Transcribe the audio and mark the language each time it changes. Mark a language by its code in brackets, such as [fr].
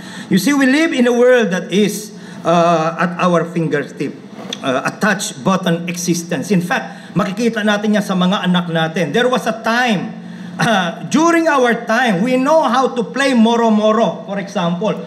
[en] You see, we live in a world that is at our fingertip, a touch button existence. [tl] In fact, makikita natin yan sa mga anak natin. [en] There was a time, during our time, we know how to play moro-moro, for example.